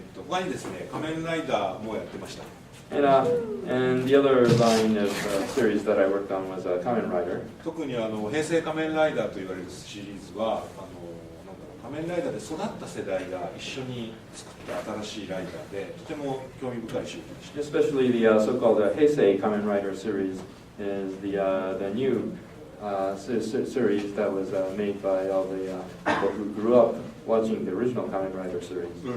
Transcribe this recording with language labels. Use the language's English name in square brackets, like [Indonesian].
[Japanese] 他にですね、仮面ライダーもやってました。 [English] And the other line of series that I worked on was Kamen Rider. [Japanese] 特に平成仮面ライダーと言われるシリーズは仮面ライダーで育った世代が一緒に作った新しいライダーでとても興味深いシリーズでした。 [English] Especially the so-called Heisei Kamen Rider series is the new series that was made by all the people who grew up watching the original Kamen Rider series.